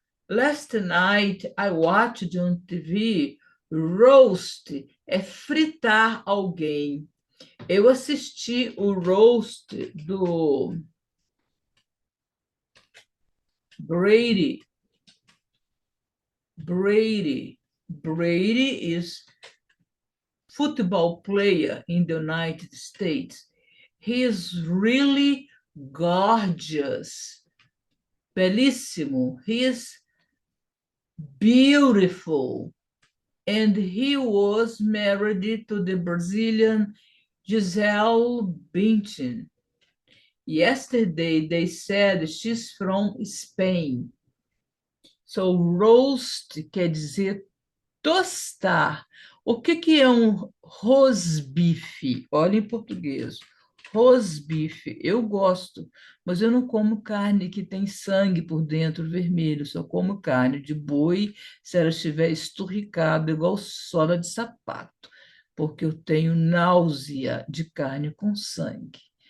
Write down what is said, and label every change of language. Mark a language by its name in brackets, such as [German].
[English] Last night I watched on TV. [Portuguese] Roast é fritar alguém. Eu assisti o roast do Brady. [English] Brady is football player in the United States. He is really gorgeous, bellissimo. He is beautiful. And he was married to the Brazilian Gisele Bündchen. Yesterday they said she's from Spain. [Portuguese] So roast quer dizer tostar. O que é um rosbife? Olha em português. Rosbife, eu gosto, mas eu não como carne que tem sangue por dentro vermelho, só como carne de boi se ela estiver esturricada, igual sola de sapato, porque eu tenho náusea de carne com sangue.